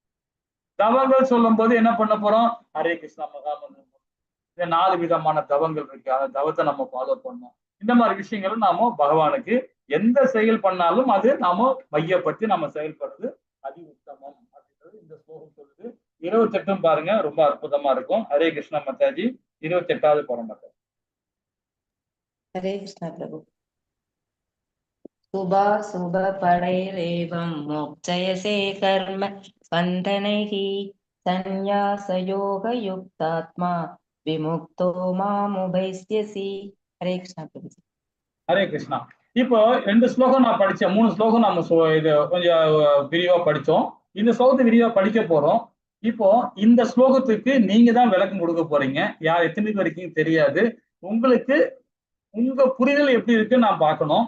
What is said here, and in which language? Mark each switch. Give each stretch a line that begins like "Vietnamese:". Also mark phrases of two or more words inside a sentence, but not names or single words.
Tamil: தவங்கள் சொல்லும் போது என்ன பண்ண போறோம்? ஹரே கிருஷ்ணா மகாமந்திரம், இந்த 4 விதமான தவங்கள் இருக்கு, அந்த தவத்தை நம்ம ஃபாலோ பண்ணோம். இந்த மாதிரி விஷயங்களும் நாம பகவானுக்கு எந்த செயல் பண்ணாலும் அது நாம மையப்படுத்தி நம்ம செயல்படுறது அதி உத்தமம் அப்படின்றது இந்த ஸ்லோகம் சொல்லுது. 28 பாருங்க, ரொம்ப அற்புதமா இருக்கும். ஹரே கிருஷ்ணா மாதாஜி. 28வது பரம்பரை.
Sanskrit: हरे कृष्ण प्रभु। शुभ फलैरेवं मोक्षयसे कर्म बन्धनैः संन्यासयोगयुक्तात्मा विमुक्तो मामुपैस्यसि। हरे कृष्ण प्रभु।
Tamil: ஹரே கிருஷ்ணா. இப்போ 2 ஸ்லோகம் நான் படிச்சேன், 3 ஸ்லோகம் நம்ம இது கொஞ்சம் விரிவா படிச்சோம். இந்த ஸ்லோகத்தை விரிவா படிக்க போறோம். இப்போ இந்த ஸ்லோகத்துக்கு நீங்க தான் விளக்கம் கொடுக்க போறீங்க. யார் எத்தனை வரைக்கும் தெரியாது. உங்களுக்கு உங்க புரிதல் எப்படி இருக்குன்னு நான் பார்க்கணும்.